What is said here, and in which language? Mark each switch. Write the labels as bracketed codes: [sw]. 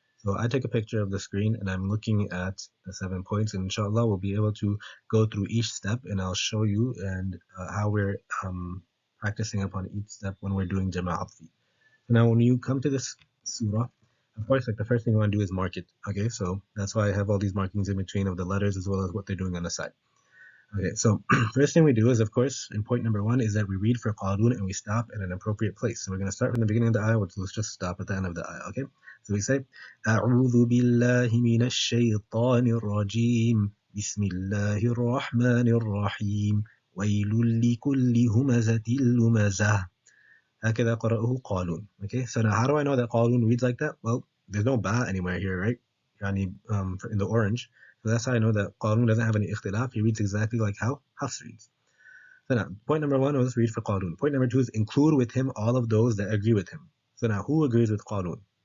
[en] So I took a picture of the screen and I'm looking at the 7 points, and inshallah we'll be able to go through each step, and I'll show you and how we're practicing upon each step when we're doing Jama Atfi. Now when you come to this surah, of course, like the first thing we want to do is mark it. Okay, so that's why I have all these markings in between of the letters as well as what they're doing on the side. Okay, so first thing we do is, of course, in point number 1 is that we read for qalun and we stop at an appropriate place. So we're going to start from the beginning of the ayah, which let's just stop at the end of the ayah, okay? [ar] So we say, أعوذ بالله من الشيطان الرجيم بسم الله الرحمن الرحيم ويل لكل همزة لمزة هكذا قرأه قالون. [en] Okay, so now how do I know that qalun reads like that? Well, there's no ba anywhere here, right? Yani, in the orange. So that's how I know that qalun doesn't have any ikhtilaf. He reads exactly like how Hafs reads. So now, point number 1 was read for qalun. Point number 2 is include with him all of those that agree with him. So now, who agrees with qalun?